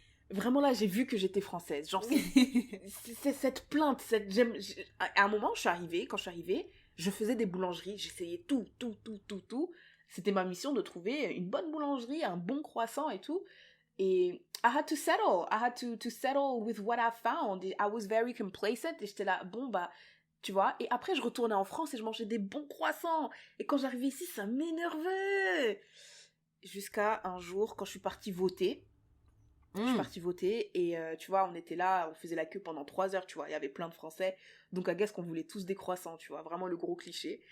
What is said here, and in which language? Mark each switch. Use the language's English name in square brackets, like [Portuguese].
[French] Vraiment là, j'ai vu que j'étais française. Genre, c'est cette plainte. À un moment, quand je suis arrivée, je faisais des boulangeries. J'essayais tout. C'était ma mission de trouver une bonne boulangerie, un bon croissant et tout. Et [English] I had to settle. I had to settle with what I found. I was very complacent. [French] Et j'étais là, bon, bah, tu vois. Et après, je retournais en France et je mangeais des bons croissants. Et quand j'arrivais ici, ça m'énervait. Jusqu'à un jour, quand je suis partie voter. Je suis partie voter et tu vois, on était là, on faisait la queue pendant 3 heures, tu vois, il y avait plein de Français, donc à guess qu'on voulait tous des croissants, tu vois, vraiment le gros cliché.